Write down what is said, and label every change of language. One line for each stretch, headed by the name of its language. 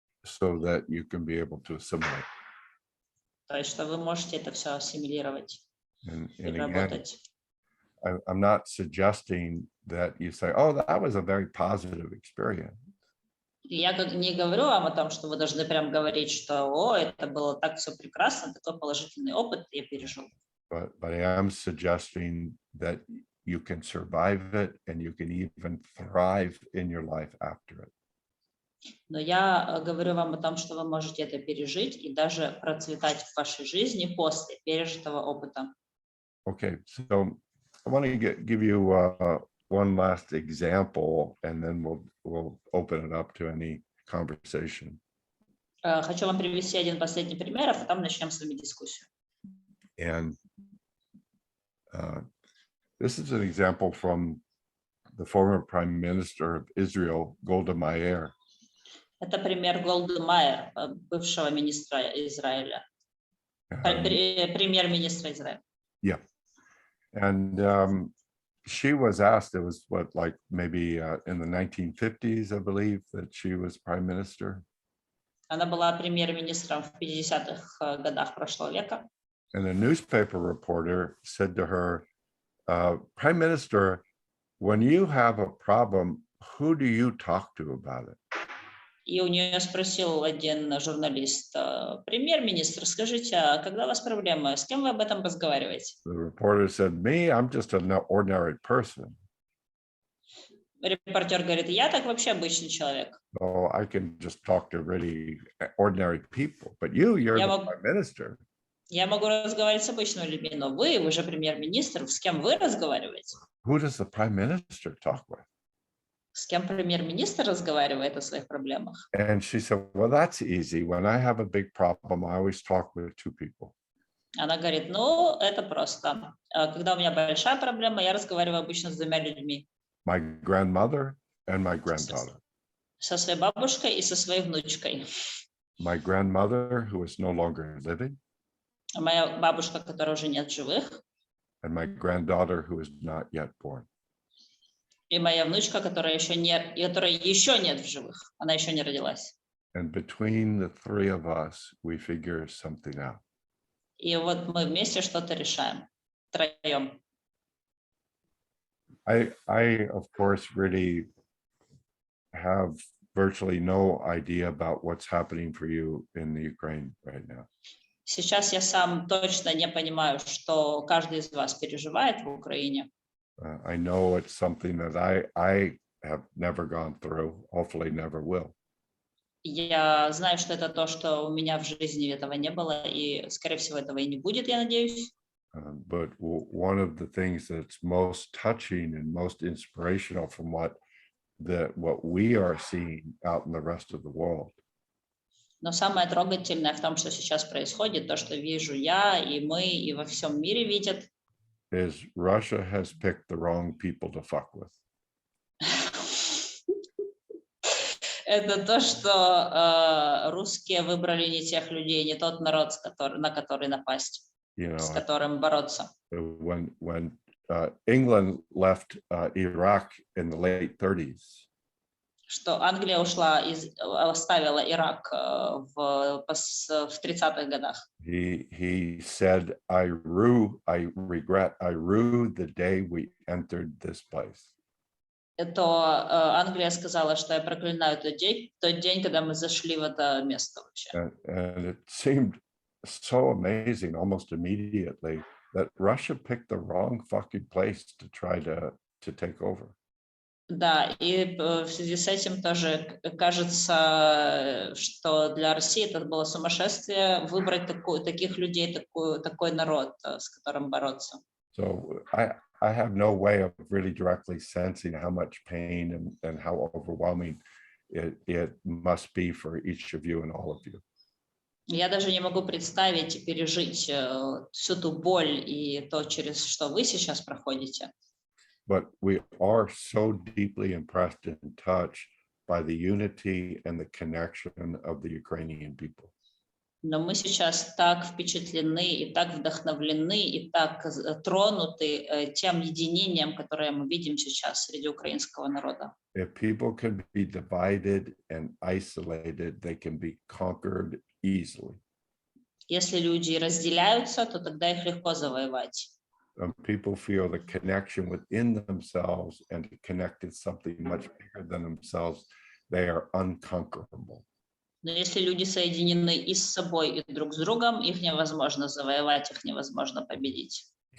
English: So that you can be able to assimilate.
Russian: То есть, что вы можете это все ассимилировать
English: And
Russian: и
English: again,
Russian: работать.
English: I'm not suggesting that you say, oh, that was a very positive experience.
Russian: И я не говорю вам о том, что вы должны прям говорить, что о, это было так все прекрасно, такой положительный опыт я пережил.
English: But I am suggesting that you can survive it and you can even thrive in your life after it.
Russian: Но я говорю вам о том, что вы можете это пережить и даже процветать в вашей жизни после пережитого опыта.
English: Okay, so I want to give you one last example, and then we'll open it up to any conversation.
Russian: Хочу вам привести один последний пример, а потом начнем с вами дискуссию.
English: And this is an example from the former Prime Minister of Israel, Golda Meir.
Russian: Это пример Голды Майер, бывшего министра Израиля, премьер-министра Израиля.
English: Yeah. And she was asked, it was what, like maybe in the 1950s, I believe, that she was prime minister.
Russian: Она была премьер-министром в 50-х годах прошлого века.
English: And a newspaper reporter said to her, Prime Minister, when you have a problem, who do you talk to about it?
Russian: И у нее спросил один журналист: премьер-министр, скажите, а когда у вас проблемы, с кем вы об этом разговариваете?
English: The reporter said, me, I'm just an ordinary person.
Russian: Репортер говорит: я так вообще обычный человек.
English: So I can just talk to really ordinary people. But you're the prime minister.
Russian: Я могу разговаривать с обычными людьми, но вы же премьер-министр, с кем вы разговариваете?
English: Who does the prime minister talk with?
Russian: С кем премьер-министр разговаривает о своих проблемах?
English: And she said, well, that's easy. When I have a big problem, I always talk with two people.
Russian: Она говорит: ну, это просто. Когда у меня большая проблема, я разговариваю обычно с двумя людьми.
English: My grandmother and my granddaughter.
Russian: со своей бабушкой и со своей внучкой.
English: My grandmother, who is no longer living,
Russian: Моя бабушка, которая уже нет в живых,
English: and my granddaughter, who is not yet born.
Russian: и моя внучка, которая еще нет в живых. Она еще не родилась.
English: And between the three of us, we figure something out.
Russian: И вот мы вместе что-то решаем. Втроем.
English: I of course, really have virtually no idea about what's happening for you in the Ukraine right now.
Russian: Сейчас я сам точно не понимаю, что каждый из вас переживает в Украине.
English: I know it's something that I have never gone through, hopefully never will.
Russian: Я знаю, что это то, что у меня в жизни этого не было, и, скорее всего, этого и не будет, я надеюсь.
English: But one of the things that's most touching and most inspirational from what we are seeing out in the rest of the world
Russian: Но самое трогательное в том, что сейчас происходит, то, что вижу я, и мы, и во всем мире видят,
English: is Russia has picked the wrong people to fuck with.
Russian: это то, что русские выбрали не тех людей, не тот народ, на который напасть, с которым бороться.
English: When England left Iraq in the late 30s,
Russian: что Англия оставила Ирак в 30-х годах.
English: he said, I regret the day we entered this place.
Russian: То Англия сказала, что я проклинаю тот день, когда мы зашли в это место вообще.
English: And it seemed so amazing almost immediately that Russia picked the wrong fucking place to try to take over.
Russian: Да, и в связи с этим тоже кажется, что для России это было сумасшествие выбрать таких людей, такой народ, с которым бороться.
English: So I have no way of really directly sensing how much pain and how overwhelming it must be for each of you and all of you.
Russian: Я даже не могу представить и пережить всю ту боль и то, через что вы сейчас проходите.
English: But we are so deeply impressed and touched by the unity and the connection of the Ukrainian people.
Russian: Но мы сейчас так впечатлены и так вдохновлены и так тронуты тем единением, которое мы видим сейчас среди украинского народа.
English: If people can be divided and isolated, they can be conquered easily.
Russian: Если люди разделяются, то тогда их легко завоевать.
English: People feel the connection within themselves and to connect to something much bigger than themselves, they are unconquerable.
Russian: Но если люди соединены и с собой, и друг с другом, их невозможно завоевать, их невозможно победить.